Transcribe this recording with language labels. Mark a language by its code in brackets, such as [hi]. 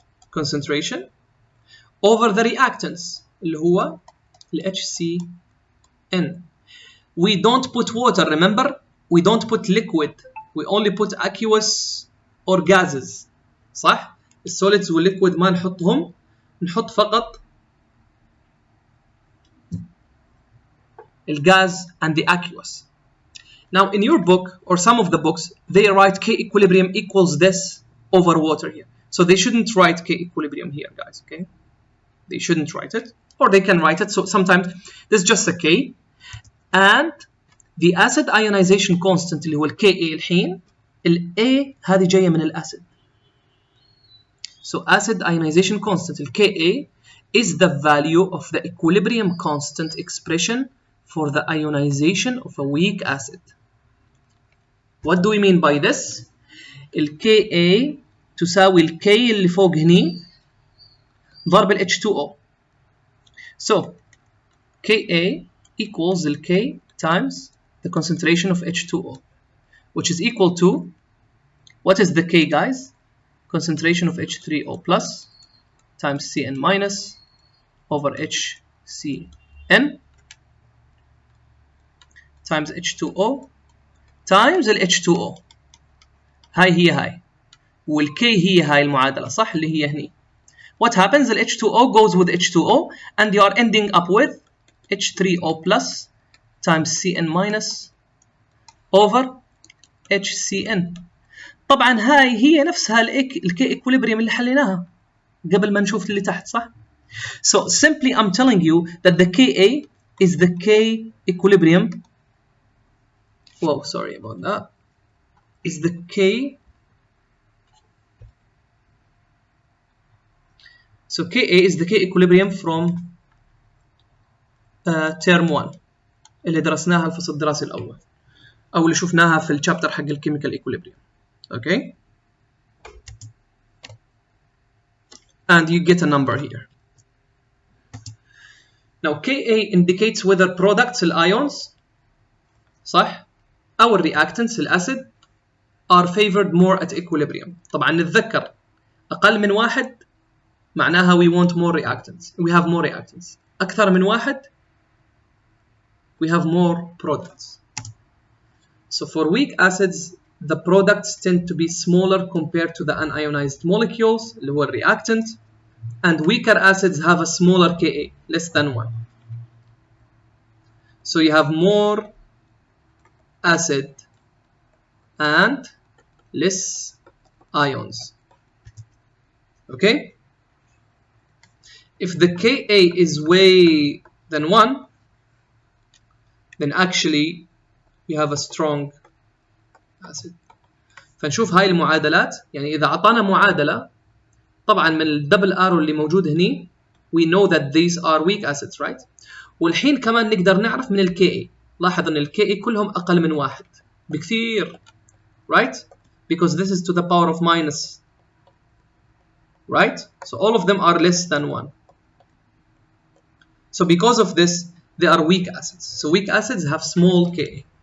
[en] concentration over the reactants اللي هو ال HCN. We don't put water, remember? We don't put liquid. We only put aqueous or gases. [ar] صح؟ السوليدز والliquid ما نحطهم، نحط فقط الgas and the aqueous. [en] Now in your book or some of the books they write K equilibrium equals this over water here. So they shouldn't write K equilibrium here, guys, okay? They shouldn't write it, or they can write it. So sometimes there's just a K, and the acid ionization constant اللي هو ال Ka الحين، ال A هذه جاية من الأسيد. So acid ionization constant ال Ka is the value of the equilibrium constant expression for the ionization of a weak acid. What do we mean by this? [ar] ال Ka تساوي ال K اللي فوق هني ضرب ال H2O. [en] So Ka equals ال K times the concentration of H2O, which is equal to, what is the K, guys? Concentration of H3O plus times Cn minus over HCN times H2O times ال H2O. [ar] هاي هي هاي، وال K هي هاي المعادلة، صح؟ اللي هي هني. [en] What happens? ال H2O goes with H2O and you are ending up with H3O plus times Cn minus over HCN. [ar] طبعا هاي هي نفسها ال K equilibrium اللي حليناها قبل ما نشوف اللي تحت، صح؟ So simply I'm telling you that the Ka is the K equilibrium. [en] Whoa, sorry about that. Is the K. [ar] So Ka is the K equilibrium from term 1 اللي درسناها الفصل الدراسي الأول، أو اللي شفناها في الشابتر حق الكيميكال equilibrium. [en] Okay? And you get a number here. Now Ka indicates whether products ions صح أو reactants الأسيد are favored more at equilibrium. [ar] طبعا نتذكر أقل من واحد معناها we want more reactants. [en] We have more reactants. أكثر من واحد we have more products. So for weak acids the products tend to be smaller compared to the unionized molecules اللي هو reactant, and weaker acids have a smaller Ka, less than 1. So you have more acid and less ions. Okay? If the Ka is way than 1, then actually you have a strong acid. [ar] فنشوف هاي المعادلات، يعني إذا أعطانا معادلة طبعا من الدبل آرو اللي موجود هني [en] we know that these are weak acids, right? [ar] والحين كمان نقدر نعرف من ال Ka. لاحظ ان ال Ka كلهم أقل من 1 بكثير, right? [en] Because this is to the power of minus, right? So all of them are less than 1. So because of this, they are weak acids. So weak acids have small Ka.